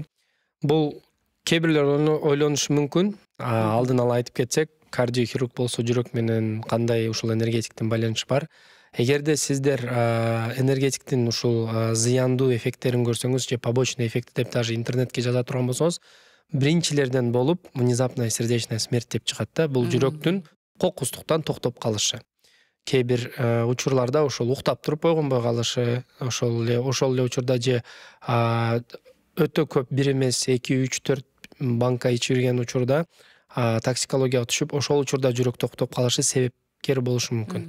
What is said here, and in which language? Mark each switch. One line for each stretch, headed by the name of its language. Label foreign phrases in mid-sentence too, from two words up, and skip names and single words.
Kyrgyz: Бул кээ бирлер ойлонушу мүмкүн. Алдын ала айтып кетсек, кардиохирург болсо жүрөк менен кандай ушул энергетиктин байланышы бар. Эгерде сиздер энергетиктин ушул зыяндуу эффекттерин көрсөңүз же побочный эффекти деп даже интернетке жаза турган болсоңуз, биринчилерден болуп
Russian: внезапная сердечная смерть
Kyrgyz: деп чыгат да. Бул жүрөктүн кокустуктан токтоп калышы. Кээ бир учурларда ошол уктап туруп ойгонбой калышы, ошол эле учурда же өтө көп бир эмес 2, 3, 4 банка ичирген учурда токсикологияга түшүп, ошол учурда жүрөк токтоп калышы себепкер болушу мүмкүн.